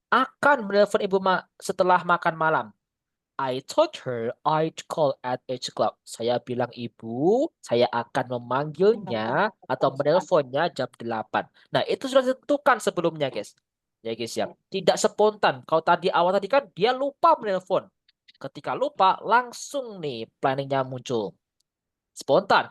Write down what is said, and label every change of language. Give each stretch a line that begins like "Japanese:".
Indonesian: Akan menelpon ibu setelah makan malam.
English: I told her I'd call at 8 o'clock.
Indonesian: Saya bilang ibu, saya akan memanggilnya atau menelponnya jam 8. Nah, itu sudah ditentukan sebelumnya, guys. Ya, guys ya. Tidak spontan. Kalau awal tadi kan dia lupa menelpon. Ketika lupa, langsung nih planningnya muncul. Spontan.